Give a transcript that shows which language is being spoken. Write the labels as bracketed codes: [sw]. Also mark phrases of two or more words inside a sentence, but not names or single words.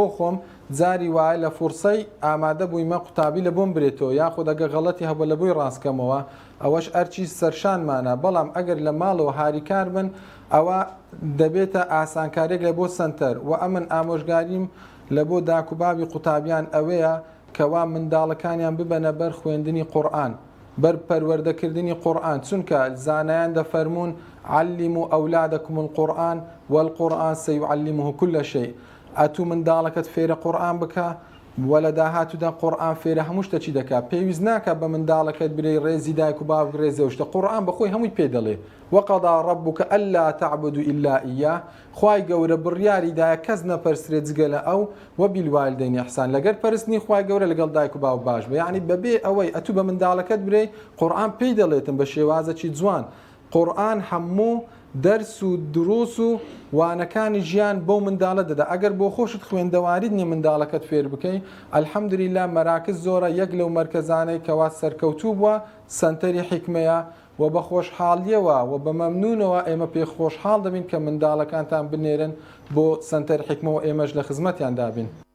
[ckb] خۆم جاری وایە لە فورسەی ئامادە بوویمە قوتابی لە بۆم برێتەوە یاخۆ دەگە غەڵەتی هەبوو لە بۆی ڕاستکەمەوە ئەوەش ئەرچی سەرشانمانە بەڵام ئەگەر لە ماڵەوە هاریکار بن ئەوە دەبێتە ئاسانکارێک لە بۆ سنتەر و ئەمن ئامۆژگاریم لە بۆ داکوبابی قوتابیان ئەوەیە کەوا منداڵەکانیان ببەنە بەر خوێندنی قورئان بەر پەروەردەکردنی قورئان چونکە زانایان دەفەرمون [ar] علموا أولادكم القرآن والقرآن سيعلمه كل شيء [ckb] ئەتوو منداڵەکەت فێرە قورئان بکە وەلە داهاتوودا قورئان فێرە هەموو شتێکی دەکات پێویست ناکە بە منداڵەکەت برێ ڕێزی دایک و باوک ڕێزەوە شتە قورئان بەخۆی هەمووی پێ دەڵێ [ar] وقضى ربك ألا تعبدوا إلا إياه [ckb] خوای گەورە بڕیاری دایە کەس نەپەرسرێت جگە لە ئەو [ar] وبالوالدین إحسان [ckb] لەگەر پەرستنی خوای گەورە لەگەڵ دایک و باوک باش بە یعنی بەبێ ئەوەی ئەتوو بە منداڵەکەت برێ قورئان پێی دەڵێتن بە شێوازەکی جوان قورئان هەموو دەرس و دروس و وانەکانی ژیان بۆ منداڵە دەدا ئەگەر بۆ خۆشت خوێندەواری نیە منداڵەکەت فێر بکەی ئەلحەمدولیلا مەراکز زۆرە یەک لەو مەرکەزانەی کەوا سەرکەوتوو بووە سەنتەری حیکمەیە و بە خۆشحاڵیەوە و بە مەمنونەوە ئێمە پێ خۆشحاڵ دەبین کە منداڵەکانتان بنێرن بۆ سەنتەر حیکمەوە ئێمەش لە خزمەتیان دابین